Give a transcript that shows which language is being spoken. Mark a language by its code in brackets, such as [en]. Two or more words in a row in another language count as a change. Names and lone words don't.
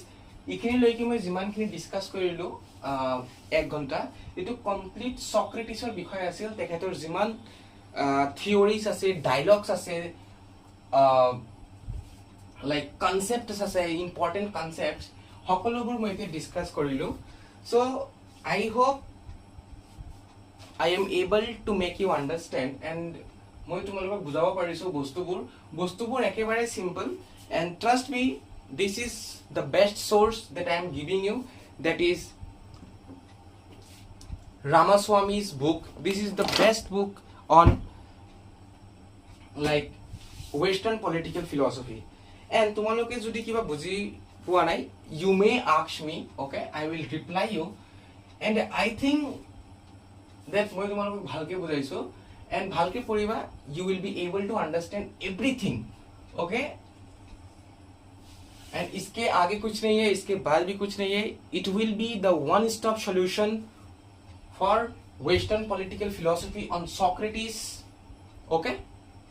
[as] ইখিনি লৈকে মই যিমানখিনি ডিসকাস কৰিলো 1 ঘন্টা এটো কমপ্লিট সক্ৰেটিছৰ বিষয় আছিল তেখেতৰ যিমান থিওৰিজ আছে ডায়লগস আছে লাইক কনসেপ্টস আছে ইম্পৰ্টেন্ট কনসেপ্টস সকলোবোৰ মই এতিয়া ডিসকাস কৰিলো [en] so I hope I am able to make you understand and [as] মই তোমালোকক বুজাব পাৰিছো বস্তুবোৰ একেবাৰে সিম্পল [en] and trust me this is the best source that I am giving you, that is Ramaswamy's book. This is the best book on like Western political philosophy. And [as] তোমালোকে যদি কিবা বুজি পোৱা নাই [en] you may ask me, okay, I will reply you and I think that [as] মই তোমালোকক ভালকে বুজাইছো [en] and [as] ভালকে পঢ়িবা [en] you will be able to understand everything, okay. [hi] And इसके आगे कुछ नहीं है, इसके बाद भी कुछ नहीं है. [en] It will be the one stop solution for Western political philosophy on Socrates, okay.